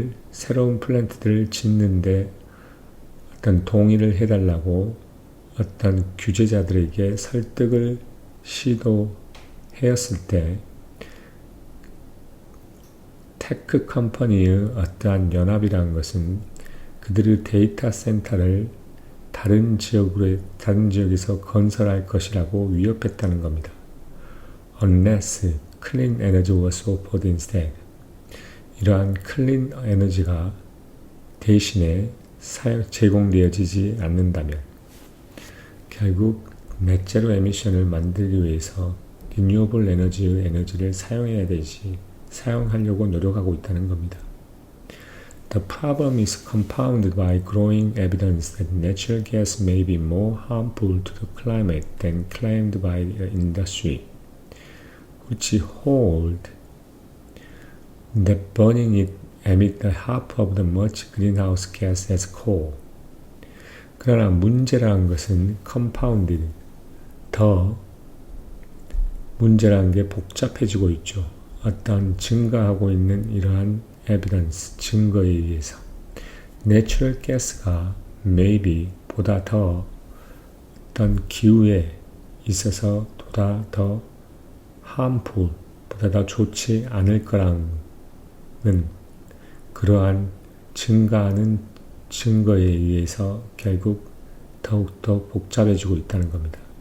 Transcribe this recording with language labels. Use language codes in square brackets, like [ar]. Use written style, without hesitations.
[ko] 새로운 플랜트들을 짓는데 어떤 동의를 해달라고 어떤 규제자들에게 설득을 시도하였을 때 테크 컴퍼니의 어떠한 연합이라는 것은 그들의 데이터 센터를 다른 지역에서 건설할 것이라고 위협했다는 겁니다. [en] Unless clean energy was offered instead. [ko] 이러한 클린 에너지가 대신에 제공되어지지 않는다면 결국 넷제로 에미션을 만들기 위해서 리뉴어블 에너지의 에너지를 사용하려고 노력하고 있다는 겁니다. [en] The problem is compounded by growing evidence that natural gas may be more harmful to the climate than claimed by the industry, which hold that burning it emit the half of the much greenhouse gas as coal. [ko] 그러나 문제라는 것은 compounded, 더 문제라는 게 복잡해지고 있죠. 어떤 증가하고 있는 이러한 evidence, 증거에 의해서 natural gas가 maybe 보다 더 어떤 기후에 있어서 보다 더 harmful, 보다 더 좋지 않을 거라는 그러한 증가하는 증거에 의해서 결국 더욱더 복잡해지고 있다는 겁니다.